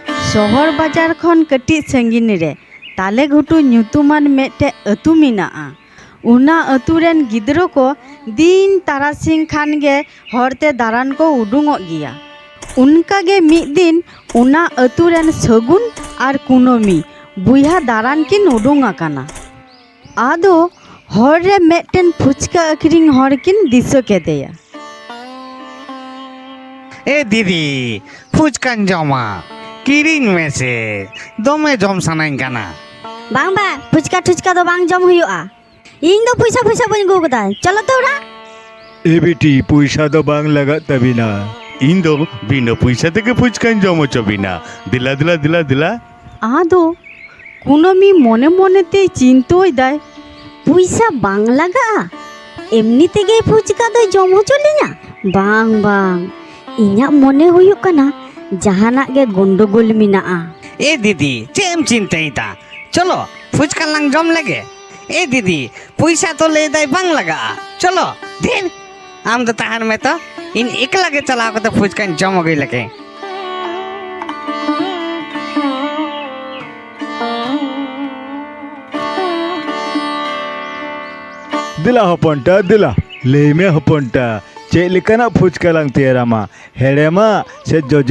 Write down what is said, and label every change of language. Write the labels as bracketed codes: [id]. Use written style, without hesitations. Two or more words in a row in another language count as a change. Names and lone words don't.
[sat] शहर बाजार खन कटी संगीन रे ताले घुटू ᱧᱩᱛᱩᱢᱟᱱ मेटे अतु मेनाआ। उना अतु रेन गिद्रो को दिन तारासिंग खान गे हरते दारान को उडुंगोग गिया। उनका गे मिद दिन उना अतु रेन सगुन आर कुनोमी बुया दारान किन उडुंग आकाना। आदो हर रे मेटेन फुचका अखरिंग हर किन दिसो केदेया। ए दीदी फुचकान जमा किरिंग में से दोमे जम सानाइन काना। बांग बा फुचका ठुचका दो बांग जम हुयुआ। इन दो पैसा पैसा बन गो कदा चलो तोरा। ए बेटी पैसा दो बांग लगा तबिना इन दो बिना पैसा तेके फुचकान जम चबिना दिला दिला दिला दिला। आदो कुनोमी मने मने ते चिंतोय दाय पैसा बांग लगा एमनी तेगे फुचका दो जम चलिना बांग बांग इन्या मने हुयुक कना जहाना गे गंडगोल मिनाआ। ए दीदी चेम चिंताइता चलो फुचका लंग जम लगे। ए दीदी पैसा तो ले दाई बांग लगा चलो दिन आम तो ताहन में तो इन एकला के चलाओ तो फुचका जम हो गई लगे। दिला हपंटा दिला ले में हपंटा चेलिकना फुचका लंग तेरामा हेड़ेमा से जोजो